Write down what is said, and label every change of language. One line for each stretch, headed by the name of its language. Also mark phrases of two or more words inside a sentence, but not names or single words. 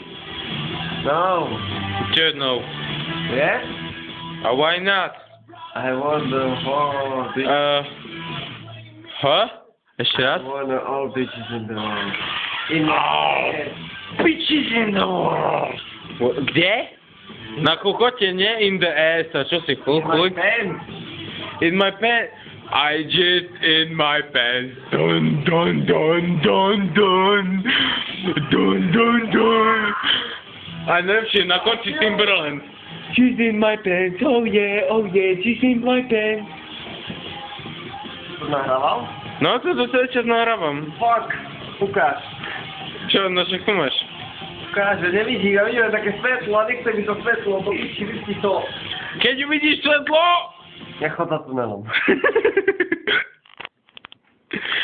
Slovak: No. Čo no?
English: Yes? A why not? I want the whole bitch.
Slovak: Ešte
English: I
Slovak: raz?
English: want all bitches in the world. In my Oh. head. Bitches in the world.
Slovak: Kde? Na kokote, nie?
English: In the ass.
Slovak: A čo si
English: In my
Slovak: chuj?
English: pants. In my pants. I just in my pants. Dun dun dun dun dun. Dun dun dun.
Slovak: A najlepšie na konci Timberland.
English: She's in my pants. Oh yeah, she's in my pants.
Slovak: To nahrával? No to celý čas nahrávam. Fuck. Ukáž. Čo, no však tu máš? Ukáž, že nevidí. Ja vidím také svetlo a nechce mi to svetlo. To piči, vypni to. Keď uvidíš svetlo! Nechod za tunelom.